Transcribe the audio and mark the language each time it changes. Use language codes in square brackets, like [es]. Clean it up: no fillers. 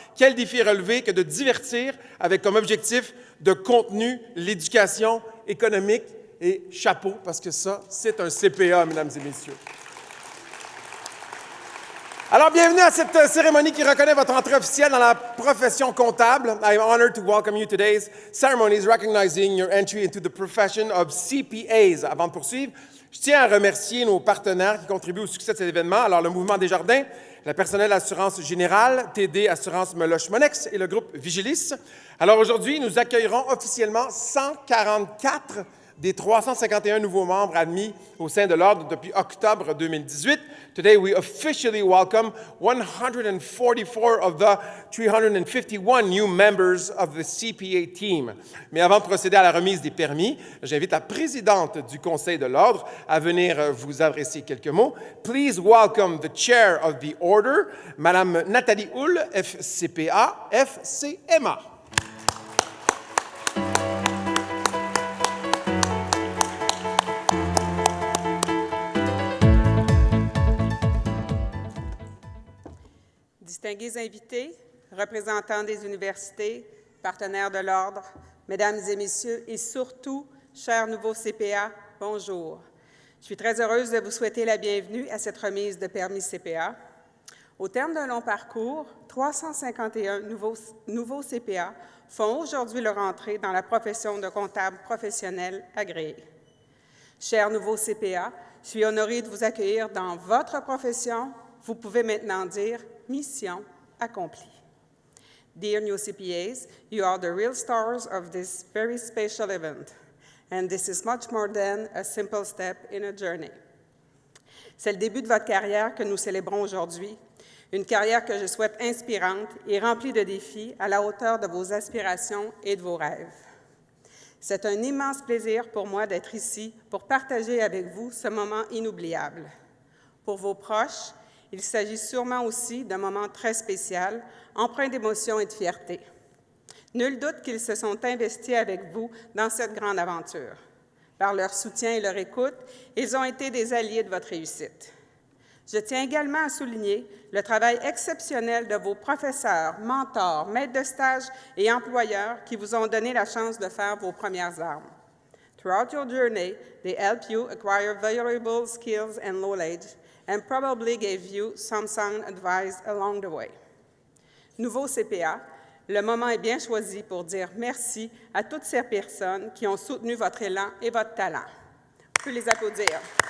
[fr] Quel défi relevé que de divertir avec comme objectif de contenu l'éducation économique et chapeau, parce que ça, c'est un CPA, mesdames et messieurs. Alors, bienvenue à cette cérémonie qui reconnaît votre entrée officielle dans la profession comptable. [en] I am honored to welcome you to today's ceremonies recognizing your entry into the profession of CPAs. [fr] Avant de poursuivre, je tiens à remercier nos partenaires qui contribuent au succès de cet événement. Alors, le Mouvement Desjardins, la Personnelle Assurance Générale, TD Assurance Meloche-Monex et le groupe Vigilis. Alors, aujourd'hui, nous accueillerons officiellement 144 des 351 nouveaux membres admis au sein de l'Ordre depuis octobre 2018. [en] Today, we officially welcome 144 of the 351 new members of the CPA team. [fr] Mais avant de procéder à la remise des permis, j'invite la présidente du Conseil de l'Ordre à venir vous adresser quelques mots. [en] Please welcome the chair of the Order, Madame Nathalie Hull, FCPA, FCMA. [fr] Distingués invités, représentants des universités, partenaires de l'Ordre, Mesdames et Messieurs, et surtout, chers nouveaux CPA, bonjour. Je suis très heureuse de vous souhaiter la bienvenue à cette remise de permis CPA. Au terme d'un long parcours, 351 nouveaux CPA font aujourd'hui leur entrée dans la profession de comptable professionnel agréé. Chers nouveaux CPA, je suis honorée de vous accueillir dans votre profession. Vous pouvez maintenant dire « Mission accomplie ». [en] Dear new CPAs, you are the real stars of this very special event, and this is much more than a simple step in a journey. [fr] C'est le début de votre carrière que nous célébrons aujourd'hui, une carrière que je souhaite inspirante et remplie de défis à la hauteur de vos aspirations et de vos rêves. C'est un immense plaisir pour moi d'être ici pour partager avec vous ce moment inoubliable. Pour vos proches, il s'agit sûrement aussi d'un moment très spécial, empreint d'émotion et de fierté. Nul doute qu'ils se sont investis avec vous dans cette grande aventure. Par leur soutien et leur écoute, ils ont été des alliés de votre réussite. Je tiens également à souligner le travail exceptionnel de vos professeurs, mentors, maîtres de stage et employeurs qui vous ont donné la chance de faire vos premières armes. [en] Throughout your journey, they help you acquire valuable skills and knowledge and probably gave you some sound advice along the way. [fr] Nouveau CPA, le moment est bien choisi pour dire merci à toutes ces personnes qui ont soutenu votre élan et votre talent. On peut les applaudir.